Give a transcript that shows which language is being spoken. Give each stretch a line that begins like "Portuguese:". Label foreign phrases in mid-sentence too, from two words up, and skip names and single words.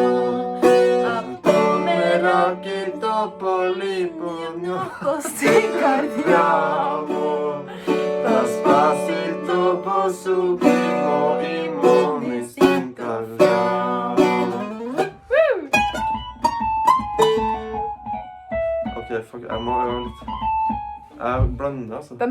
Greek: Απ' το μεράκι το πολύ που νιώθω στην καρδιά μου. Θα σπάσει το μπουζούκι μου η μόνη στην καρδιά μου.
Swedish: Okej, fuck, jag må öva lite. Blanda alltså.